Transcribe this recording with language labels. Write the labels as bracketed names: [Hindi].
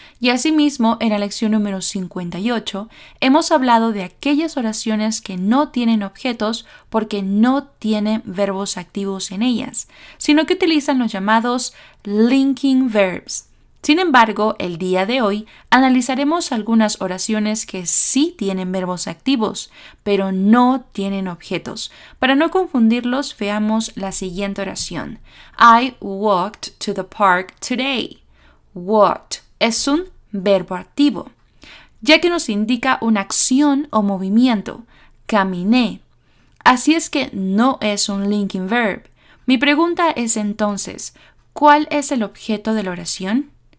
[Spanish] Y asimismo, en la lección número 58 hemos hablado de aquellas oraciones que no tienen objetos porque no tienen verbos activos en ellas, sino que utilizan los llamados linking verbs. Sin embargo, el día de hoy analizaremos algunas oraciones que sí tienen verbos activos, pero no tienen objetos. Para no confundirlos, veamos la siguiente oración. [English] I walked to the park today. [Spanish] Walked es un verbo activo, ya que nos indica una acción o movimiento. Caminé. Así es que no es un linking verb. Mi pregunta es entonces, ¿cuál es el objeto de la oración?